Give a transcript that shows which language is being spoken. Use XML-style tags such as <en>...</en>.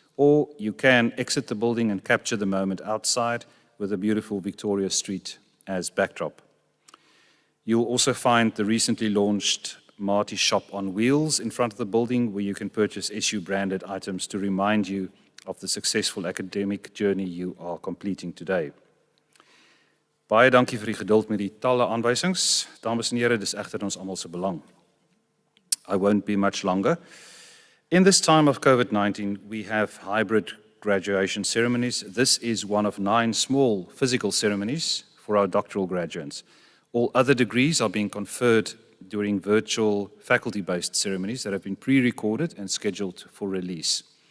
<en>Or you can exit the building and capture the moment outside with a beautiful Victoria Street as backdrop. You'll also find the recently launched Marty Shop on Wheels in front of the building where you can purchase SU-branded items to remind you of the successful academic journey you are completing today.</en> <af>Baie dankie vir die geduld met die talle aanwysings. Dames en here, dis egter ons almal se belang.</af> <en>I won't be much longer. In this time of COVID-19, we have hybrid graduation ceremonies. This is one of 9 small physical ceremonies for our doctoral graduates. All other degrees are being conferred during virtual faculty-based ceremonies that have been pre-recorded and scheduled for release.</en>